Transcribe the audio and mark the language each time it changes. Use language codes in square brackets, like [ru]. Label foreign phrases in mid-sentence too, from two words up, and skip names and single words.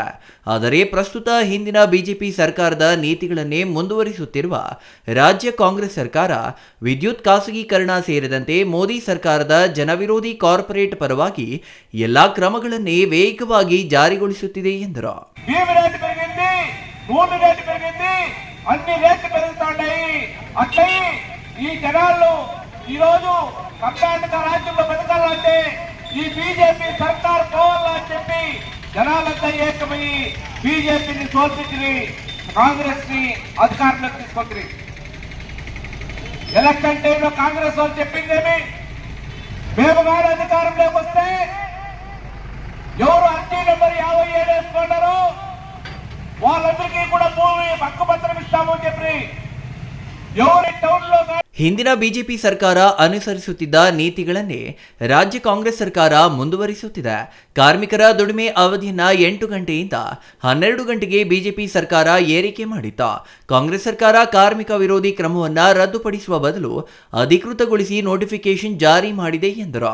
[kn] ಆದರೆ ಪ್ರಸ್ತುತ ಹಿಂದಿನ ಬಿಜೆಪಿ ಸರ್ಕಾರದ ನೀತಿಗಳನ್ನೇ ಮುಂದುವರಿಸುತ್ತಿರುವ ರಾಜ್ಯ ಕಾಂಗ್ರೆಸ್ ಸರ್ಕಾರ ವಿದ್ಯುತ್ ಖಾಸಗೀಕರಣ ಸೇರಿದಂತೆ ಮೋದಿ ಸರ್ಕಾರದ ಜನವಿರೋಧಿ ಕಾರ್ಪೊರೇಟ್ ಪರವಾಗಿ ಎಲ್ಲಾ ಕ್ರಮಗಳನ್ನೇ ವೇಗವಾಗಿ ಜಾರಿಗೊಳಿಸುತ್ತಿದೆ ಎಂದರು. [te] అన్ని రేట్లు పెరుగుతున్నాయి. అట్లయి ఈ జనాలు ఈరోజు కర్ణాటక రాజ్యంలో బతకాలంటే ఈ బీజేపీ సర్కార్ పోవాలని చెప్పి జనాలంతా ఏకమై బీజేపీని తోల్పించి కాంగ్రెస్ ని అధికారంలోకి తీసుకొచ్చింది. ఎలక్షన్ టైంలో కాంగ్రెస్ వాళ్ళు చెప్పిందేమి, మేము గారు అధికారంలోకి వస్తే ఎవరు అర్జీ నెంబర్ 57 వేసుకున్నారో వాళ్ళందరికీ కూడా భూమి హక్కుపత్రం ఇస్తామని చెప్పి ఎవరి టౌన్లో. [kn] ಹಿಂದಿನ ಬಿಜೆಪಿ ಸರ್ಕಾರ ಅನುಸರಿಸುತ್ತಿದ್ದ ನೀತಿಗಳನ್ನೇ ರಾಜ್ಯ ಕಾಂಗ್ರೆಸ್ ಸರ್ಕಾರ ಮುಂದುವರಿಸುತ್ತಿದೆ. ಕಾರ್ಮಿಕರ ದುಡಿಮೆ ಅವಧಿಯನ್ನ 8 ಗಂಟೆಯಿಂದ 12 ಗಂಟೆಗೆ ಬಿಜೆಪಿ ಸರ್ಕಾರ ಏರಿಕೆ ಮಾಡಿತ್ತು. ಕಾಂಗ್ರೆಸ್ ಸರ್ಕಾರ ಕಾರ್ಮಿಕ ವಿರೋಧಿ ಕ್ರಮವನ್ನು ರದ್ದುಪಡಿಸುವ ಬದಲು ಅಧಿಕೃತಗೊಳಿಸಿ ನೋಟಿಫಿಕೇಶನ್ ಜಾರಿ ಮಾಡಿದೆ ಎಂದರು.